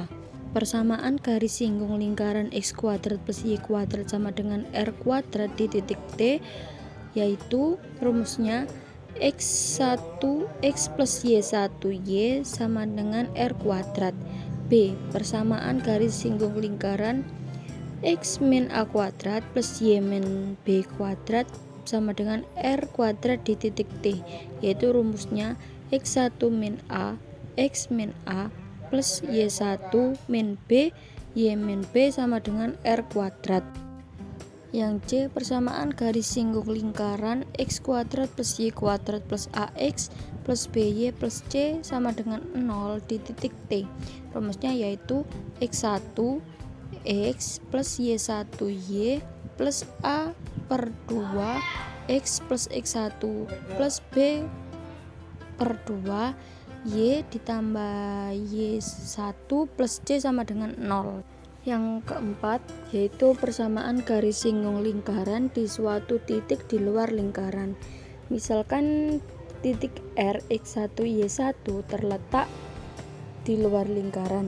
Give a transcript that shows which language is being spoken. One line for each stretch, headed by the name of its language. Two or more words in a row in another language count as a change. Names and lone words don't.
Indonesian: Persamaan garis singgung lingkaran X kuadrat plus Y kuadrat sama dengan R kuadrat di titik T, yaitu rumusnya X1 X plus Y1 Y sama dengan R kuadrat. B. Persamaan garis singgung lingkaran X min A kuadrat plus Y min B kuadrat sama dengan R kuadrat di titik T, yaitu rumusnya X1 min A X min A plus Y1 min B Y min B sama dengan R kuadrat. Yang C. Persamaan garis singgung lingkaran X kuadrat plus Y kuadrat plus AX plus BY plus C sama dengan 0 di titik T. Rumusnya yaitu X1 X plus Y1 Y plus A per 2 X plus X1 plus B per 2 Y ditambah Y1 plus C sama dengan 0. Yang keempat yaitu persamaan garis singgung lingkaran di suatu titik di luar lingkaran. Misalkan titik R X1 Y1 terletak di luar lingkaran.